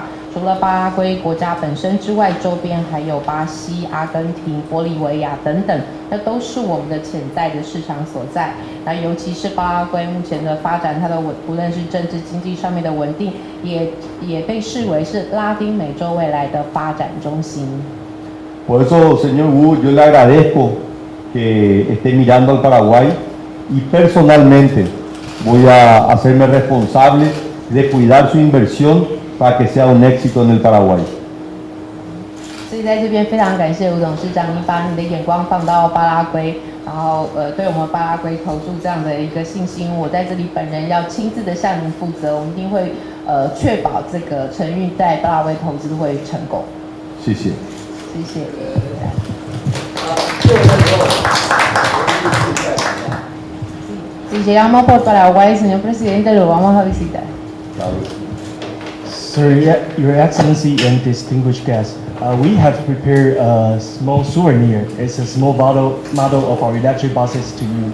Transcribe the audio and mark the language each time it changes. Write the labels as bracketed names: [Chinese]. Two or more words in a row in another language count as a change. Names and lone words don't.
[Chinese] 除了巴拉圭国家本身之外，周边还有巴西、阿根廷、玻利维亚等等，那都是我们的潜在的市场所在。那尤其是巴拉圭目前的发展，它的无论是政治经济上面的稳定，也被视为是拉丁美洲未来的发展中心。 [Spanish] Por eso, señor Wu, yo le agradezco que esté mirando al Paraguay y personalmente voy a hacerme responsable de cuidar su inversión para que sea un éxito en el Paraguay. [Chinese] 所以在这边非常感谢吴董事长，你把你的眼光放到巴拉圭，然后对我们巴拉圭投注这样的一个信心，我在这里本人要亲自的向您负责，我们一定会确保这个陈玉在巴拉圭投资会成功。谢谢。 [Spanish] 谢谢。Si llegamos por Paraguay, señor presidente, lo vamos a visitar. [English] Sir, Your Excellency and distinguished guests, we have prepared a small souvenir. It's a small model of our electric buses to you.